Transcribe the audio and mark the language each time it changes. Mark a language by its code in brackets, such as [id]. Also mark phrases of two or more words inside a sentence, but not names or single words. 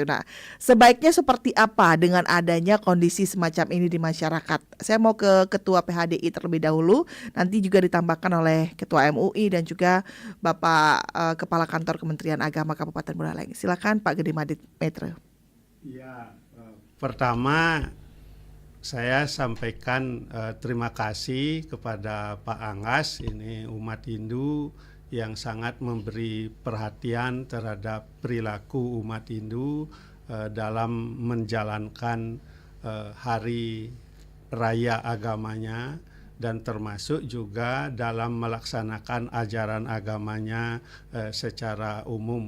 [id] Nah, sebaiknya seperti apa dengan adanya kondisi semacam ini di masyarakat? Saya mau ke Ketua PHDI terlebih dahulu, nanti juga ditambahkan oleh Ketua MUI dan juga Bapak Kepala Kantor Kementerian Agama Kabupaten Buleleng. Silakan Pak Gede Made Maitre. Ya, pertama saya sampaikan terima kasih kepada Pak Anggas, ini umat Hindu yang sangat memberi perhatian terhadap perilaku umat Hindu dalam menjalankan hari raya agamanya, dan termasuk juga dalam melaksanakan ajaran agamanya secara umum.